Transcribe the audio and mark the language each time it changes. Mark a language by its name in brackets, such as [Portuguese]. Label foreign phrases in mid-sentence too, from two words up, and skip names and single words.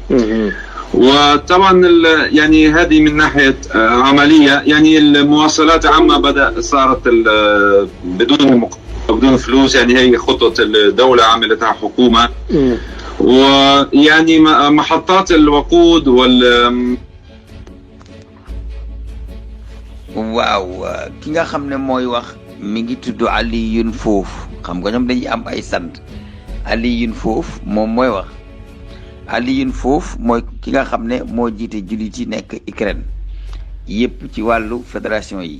[Arabic] وطبعا يعني هذه من ناحية عملية، يعني المواصلات عامة صارت بدون فلوس، يعني هي خطة الدولة عملتها حكومة. ويعني محطات الوقود [Wolof] waaw ki nga xam ne mooy wax mi ngi tudd Alioune Fof. xam nga ñoom dañuy am ay sant. Alioune Fof moom mooy wax. Alioune Fof mooy ki nga xam ne moo jiite jullit yi nekk Ukraine yépp ci wàllu fédération yi.